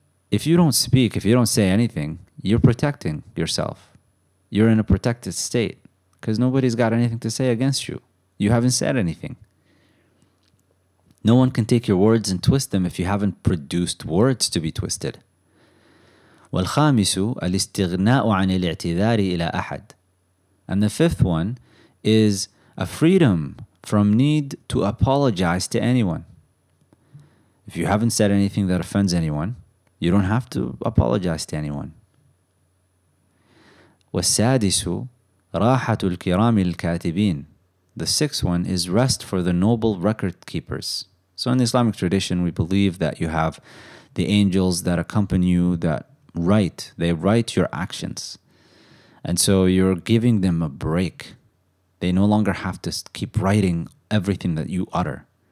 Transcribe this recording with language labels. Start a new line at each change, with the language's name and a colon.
English: If you don't speak, if you don't say anything, you're protecting yourself. You're in a protected state because nobody's got anything to say against you. You haven't said anything. No one can take your words and twist them if you haven't produced words to be twisted.
Arabic: والخامس الاستغناء عن الاعتذار إلى أحد.
English: And the fifth one is a freedom from need to apologize to anyone. If you haven't said anything that offends anyone, you don't have to apologize to anyone.
Arabic: والسادس راحة الكرام الكاتبين.
English: The sixth one is rest for the noble record keepers. So in the Islamic tradition, we believe that you have the angels that accompany you that they write your actions. And so you're giving them a break. They no longer have to keep writing everything that you utter.